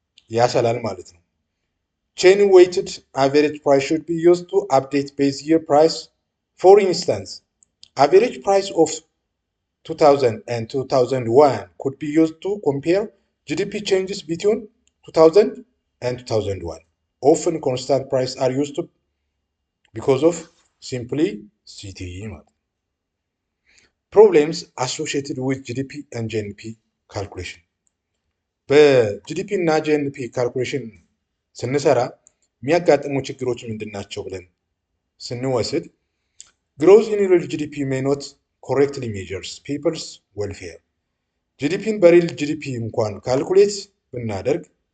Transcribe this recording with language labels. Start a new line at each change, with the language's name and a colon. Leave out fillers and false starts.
Amharic: ያሰላል ማለት ነው።
English: ቼን ዌይትድ አቨሬጅ ፕራይስ ሹድ ቢ ዩዝድ ቱ አፕዴት ቤዝ ይር ፕራይስ። ፎር ኢንስታንስ አቨሬጅ ፕራይስ ኦፍ 2000 and 2001 could be used to compare GDP changes between 2000 and 2001. Often constant prices are used to because of simplicity. Problems associated with GDP and GNP calculation.
Amharic: በጂዲፒ እና ጂኤንፒ ካልኩሌሽን ስንሰራ የሚያጋጥሙ ችግሮች ምንድን ናቸው ብለን ስንወስድ
English: ግሮዝ ኢን ሪል ጂዲፒ ሜይ ኖት ኮሬክትሊ ሜጀርስ ፒፕልስ ዌልፌር።
Amharic: ጂዲፒን በሪል ጂዲፒ እንኳን ካልኩሌት ብናደርግ